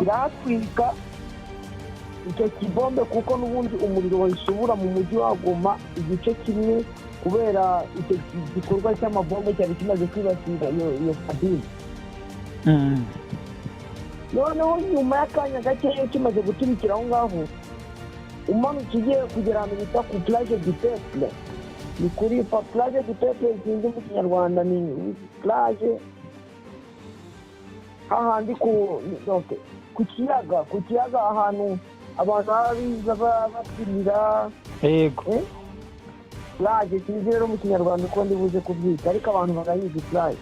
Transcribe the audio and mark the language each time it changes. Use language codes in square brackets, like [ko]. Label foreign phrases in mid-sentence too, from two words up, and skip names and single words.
[rw] iratwika icyo kibombe kuko n'ubundi umuriro wayishobora mu mujyi wa Goma igice kimwe kubera icyo gikorwa cy'amabombe cyari kimaze kwibasira iyo kabine. noneho nyuma y'akanya gakeya kimaze guturikira aho ngaho umanutse ugiye kugera ahantu bita ku plage du Peuple, ni kuri plage du Peuple sinzi mu kinyarwanda ni plage hahandi ku kiyaga ahantu abantu babiza bapirira yego plage sinzi rero mu kinyarwanda uko ndibuze kubyita ariko abantu barayizi plage